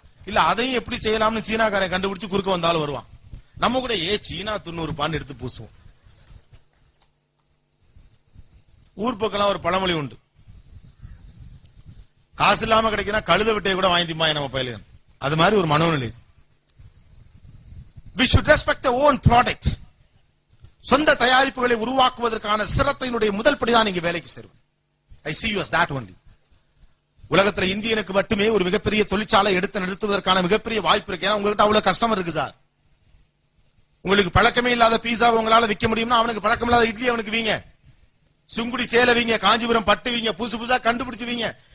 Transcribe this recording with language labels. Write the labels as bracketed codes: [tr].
[ta] இல்ல அதையும் எப்படி செய்யலாம்னு சீனாக்காரன் கண்டுபிடிச்சு குறுக்க வந்தாலும் வருவான். நம்ம கூட சீனா 90 பாண்டு எடுத்து பூசுவோம். ஊர் பக்கம் ஒரு பழமொழி உண்டு, காசு இல்லாம கிடைக்கிற கழுத விட்டையை கூட வாங்கிட்டுமா நம்ம பயிலுங்க. அது மாதிரி ஒரு மனோநிலை. [en] We should respect the own products. [ta] சொந்த தயாரிப்புகளை உருவாக்குவதற்கான சிரத்தையினுடைய முதல் படிதான் நீங்க வேலைக்கு சேருவோம். [en] I see you as that only. [ta] உலகத்துல இந்தியனுக்கு மட்டுமே ஒரு மிகப்பெரிய தொழிற்சாலை எடுத்து நிறுத்துவதற்கான மிகப்பெரிய வாய்ப்பு இருக்கு. ஏன்னா உங்ககிட்ட அவ்வளவு கஸ்டமர் இருக்கு சார். உங்களுக்கு பழக்கமே இல்லாத பீஸா உங்களால விற்க முடியும்னா அவனுக்கு பழக்கம் இல்லாத இட்லி அவனுக்கு வீங்க, சுங்குடி சேலை வீங்க, காஞ்சிபுரம் பட்டு வீங்க, புதுசு புதுசா கண்டுபிடிச்சு வீங்க.